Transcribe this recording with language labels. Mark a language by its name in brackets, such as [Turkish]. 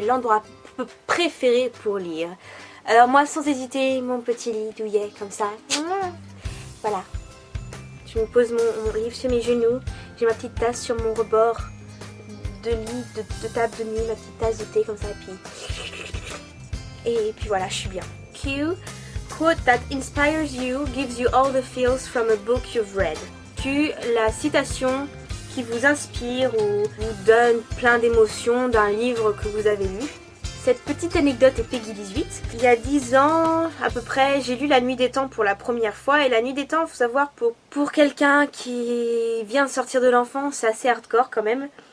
[French] L'endroit préféré pour lire. Alors moi, sans hésiter, mon petit lit douillet, comme ça. Voilà. Je me pose mon livre sur mes genoux. J'ai ma petite tasse sur mon rebord de lit, de table de nuit, ma petite tasse de thé, comme ça. Et puis voilà, je suis bien. Q. [English] Quote that inspires you, gives you all the feels from a book you've read. Q. [French] La citation qui vous inspire ou vous donne plein d'émotions d'un livre que vous avez lu. Cette petite anecdote est Peggy 18. Il y a 10 ans à peu près, j'ai lu La Nuit des Temps pour la première fois. Et La Nuit des Temps, il faut savoir, pour quelqu'un qui vient de sortir de l'enfance, c'est assez hardcore quand même.